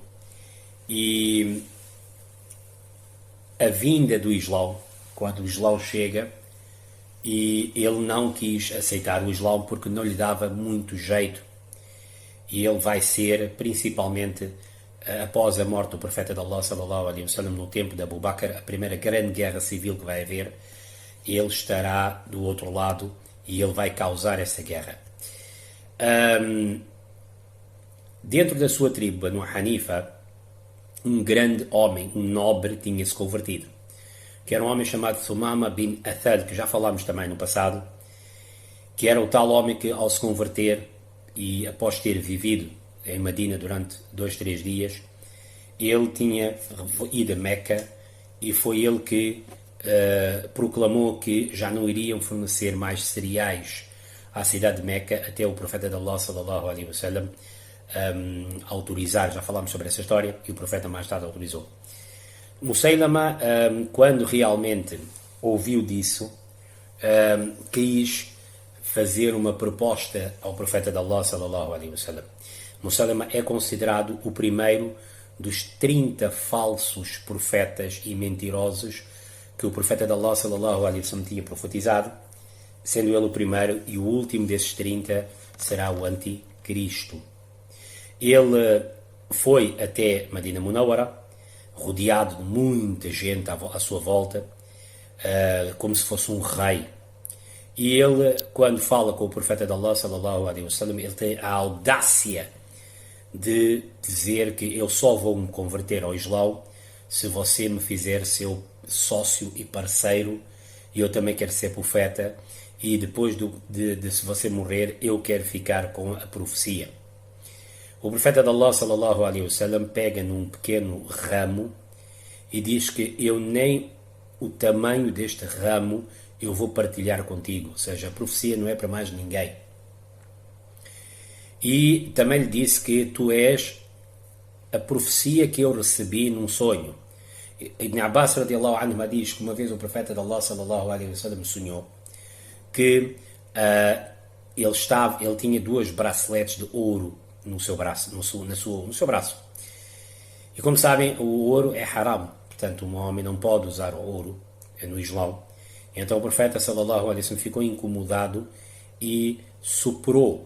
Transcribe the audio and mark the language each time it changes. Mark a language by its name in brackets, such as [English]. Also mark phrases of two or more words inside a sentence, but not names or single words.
[Portuguese] E a vinda do Islão, quando o Islão chega, e ele não quis aceitar o Islão porque não lhe dava muito jeito. E ele vai ser, principalmente após a morte do profeta de Allah, [Arabic] صلى الله عليه وسلم, [Portuguese] no tempo de Abu Bakr, a primeira grande guerra civil que vai haver, ele estará do outro lado e ele vai causar essa guerra. Dentro da sua tribo, Banu Hanifa, um grande homem, um nobre, tinha-se convertido, que era um homem chamado Thumama bin Athal, que já falámos também no passado, que era o tal homem que, ao se converter, e após ter vivido em Medina durante 2-3 dias, ele tinha ido a Meca e foi ele que proclamou que já não iriam fornecer mais cereais à cidade de Meca até o profeta de Allah, [Arabic] صلى الله عليه وسلم, [Portuguese] autorizar. Já falámos sobre essa história e o profeta mais tarde autorizou. Musaylama, quando realmente ouviu disso, quis fazer uma proposta ao profeta de Allah, [Arabic] صلى الله عليه وسلم. [Portuguese] Musaylama é considerado o primeiro dos 30 falsos profetas e mentirosos que o profeta de Allah, [Arabic] صلى الله عليه وسلم, [Portuguese] tinha profetizado, sendo ele o primeiro, e o último desses 30 será o anticristo. Ele foi até Medina Munawwara, rodeado de muita gente à sua volta, como se fosse um rei. E ele, quando fala com o profeta de Allah, [Arabic] صلى الله عليه وسلم, [Portuguese] ele tem a audácia de dizer que eu só vou me converter ao Islão se você me fizer seu sócio e parceiro, e eu também quero ser profeta, e depois de se você morrer, eu quero ficar com a profecia. O profeta de Allah, [Arabic] صلى الله عليه وسلم, [Portuguese] pega num pequeno ramo e diz que eu nem o tamanho deste ramo eu vou partilhar contigo, ou seja, a profecia não é para mais ninguém. E também lhe disse que tu és a profecia que eu recebi num sonho. Ibn Abbas [Arabic] رضي الله عنه [Portuguese] diz que uma vez o profeta de Allah, [Arabic] صلى الله عليه وسلم, [Portuguese] sonhou que ele tinha 2 braceletes de ouro no seu braço, no seu braço. E como sabem, o ouro é haram, portanto um homem não pode usar o ouro no Islão. Então o profeta, [Arabic] صلى الله عليه وسلم, [Portuguese] ficou incomodado e soprou.